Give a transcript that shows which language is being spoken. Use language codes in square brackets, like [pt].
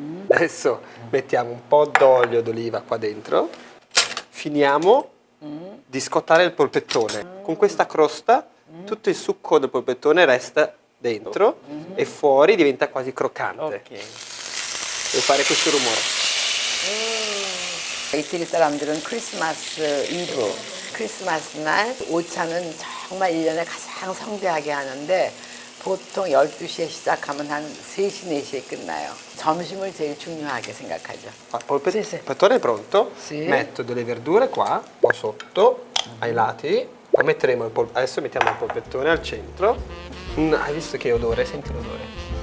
[it] Adesso mettiamo un po' d'olio d'oliva qua dentro. Finiamo di scottare il polpettone. Con questa crosta tutto il succo del polpettone resta dentro e fuori diventa quasi croccante. Ok. Devo fare questo rumore. [ko] 이태리 사람들은 크리스마스 이브, 크리스마스 날 오차는 정말 1년에 가장 성대하게 하는데 보통 12시에 시작하면 한 3시, 4시에 끝나요. 점심을 제일 중요하게 생각하죠. [it] Il polpettone è pronto. Sì. Metto delle verdure qua, un po' sotto, ai lati. Poi metteremo adesso mettiamo il polpettone al centro. Hai visto che odore? Senti l'odore.